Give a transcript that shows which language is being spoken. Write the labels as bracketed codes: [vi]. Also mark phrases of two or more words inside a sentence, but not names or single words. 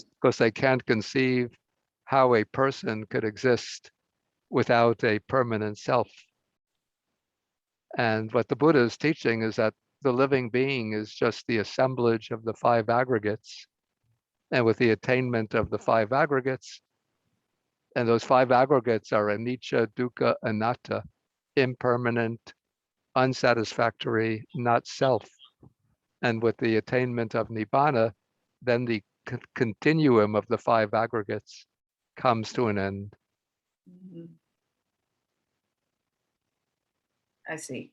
[en] Because they can't conceive how a person could exist without a permanent self. And what the Buddha is teaching is that the living being is just the assemblage of the five aggregates. And with the attainment of the five aggregates, and those five aggregates are [pi] anicca, dukkha, anatta, [en] impermanent, unsatisfactory, not self. And with the attainment of nibbana, then the continuum of the five aggregates comes to an end. Mm-hmm. I see.